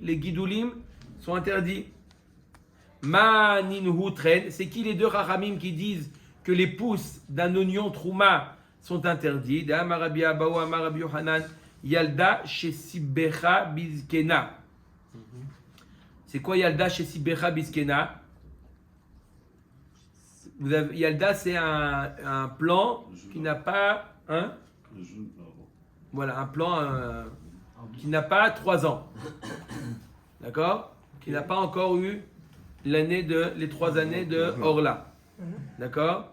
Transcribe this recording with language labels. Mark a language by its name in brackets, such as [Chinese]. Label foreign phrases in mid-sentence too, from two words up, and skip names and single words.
[French] Les guidoulim sont interdits. [Aramaic] מאן נינהו תרין, [French] c'est qui les deux chachamim qui disent que les pousses d'un oignon trouma sont interdits? [Hebrew] דאמר רבי אבהו אמר רבי יוחנן ילדה שסיבכה בזקנה. [French] C'est quoi [Hebrew] ילדה שסיבכה בזקנה? [French] Yalda, c'est un plan qui n'a pas un plan qui n'a pas 3 ans. D'accord? Qui n'a pas encore eu les 3 années de Orla. D'accord?